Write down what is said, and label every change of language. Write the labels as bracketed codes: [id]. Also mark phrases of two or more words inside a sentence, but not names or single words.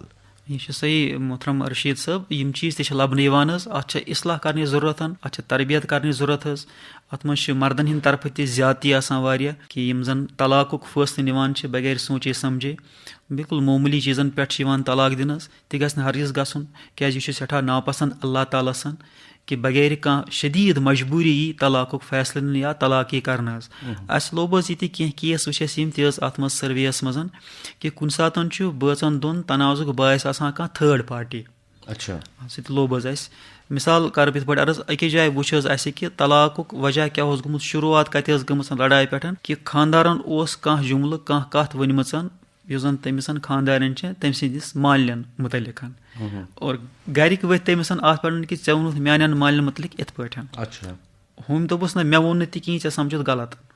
[ks] یہ چھُ صحیح محترم رشیٖد صٲب یِم چیٖز تہِ چھِ لبنہٕ یِوان حظ اتھ چھِ اصلاح کرنٕچ ضروٗرت اتھ چھِ تربیت کرنٕچ ضروٗرت حظ اتھ منٛز چھِ مردن ہٕنٛدِ طرفہٕ تہِ زیادتی آسان واریاہ کہِ یِم زن طلاقُک فٲصلہٕ نِوان چھِ بغیر سونچے سمجھے بالکل معموٗلی چیٖزن پٮ۪ٹھ چھِ یِوان طلاق دِنہٕ حظ تہِ گژھِ نہٕ ہرگز گژھُن کیازِ یہِ چھُ سٮ۪ٹھاہ ناپسنٛد اللہ تعالیٰ سن کہِ بغیر کانٛہہ شدیٖد مجبوٗری یی طلاقُک فٲصلہٕ نِنہٕ یا طلاق یی کرنہٕ حظ اَسہِ لوب حظ ییٚتہِ کینٛہہ کیس وٕچھ اَسہِ یِم تہِ حظ اَتھ منٛز سٔروییَس منٛز کہِ کُنہِ ساتہٕ چھُ بٲژن دۄن تنازُک باعث آسان کانٛہہ تھٲڑ پارٹی سُہ تہِ لوب حظ اَسہِ مِثال کرٕ بہٕ یِتھ پٲٹھۍ عرض أکِس جایہِ وٕچھ حظ اَسہِ کہِ طلاقُک وجہ کیاہ اوس گوٚمُت شروٗعات کتہِ ٲس گٔمٕژ لڑایہِ پٮ۪ٹھ کہِ خانٛدارن اوس کانٛہہ جملہٕ کانٛہہ کتھ ؤنمٕژ یُس زن تٔمِس خانٛدارٮ۪ن چھِ تٔمۍ سٕنٛدِس مالٮ۪ن مُتعلق اور گرِکۍ ؤتھۍ تٔمِس اتھ پٮ۪ٹھ کہِ ژےٚ ووٚنُتھ میانٮ۪ن مالٮ۪ن مُتعلق یِتھ پٲٹھۍ ہُمۍ دوٚپُس نہ مےٚ ووٚن نہٕ تہِ کِہینۍ ژےٚ سمجھُتھ غلط